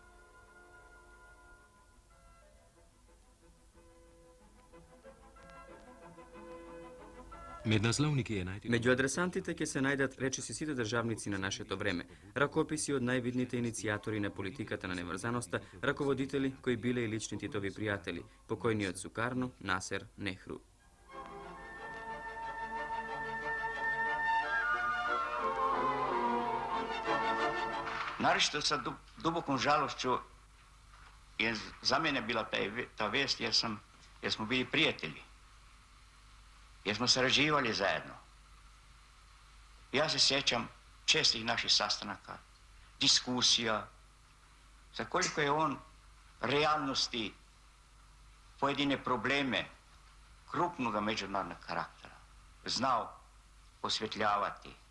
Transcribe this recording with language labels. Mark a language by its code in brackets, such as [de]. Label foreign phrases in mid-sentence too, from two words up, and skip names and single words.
[mk] Меѓу адресантите ќе се најдат речиси сите државници на нашето време, ракописи од највидните иницијатори на политиката на неврзаноста, раководители кои биле и лични Титови пријатели, покојниот Сукарно, Насер, Нехру. [sr] Naročito sa dubokom žalošću je za mene bila ta vest jer smo bili prijatelji. Jer smo sarađivali zajedno. Ja se sjećam čestih naših sastanaka, diskusija, za koliko je on realnosti, pojedine probleme krupnog međunarodnog karaktera znao osvjetljavati.